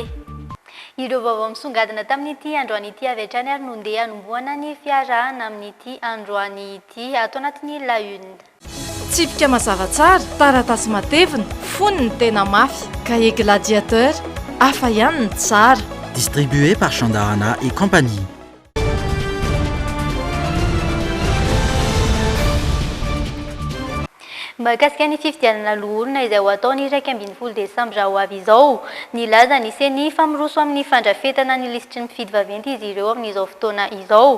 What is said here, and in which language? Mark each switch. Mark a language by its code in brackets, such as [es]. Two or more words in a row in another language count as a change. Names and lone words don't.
[mg] Ireo vaovao misongadina tamin'ity androany ity avy hatrany ary nondeha hanombohana ny fiarahana amin'ity androany ity ato anatin'ny La Une. Tsipika mazava tsara, taratasy matevina, foniny tena mafy, cahier gladiateur, hafa ihany ny tsara. [fr] Distribué par Chandarana et compagnie. [mg] Mahakasika ny fifidianana loholona izay ho atao ny 12 desambra ho avy izao. Nilaza ny seny famoroso amin'ny fandrafetana ny lisitry ny mpifidy vaventy izy ireo amin'izao fotoana izao.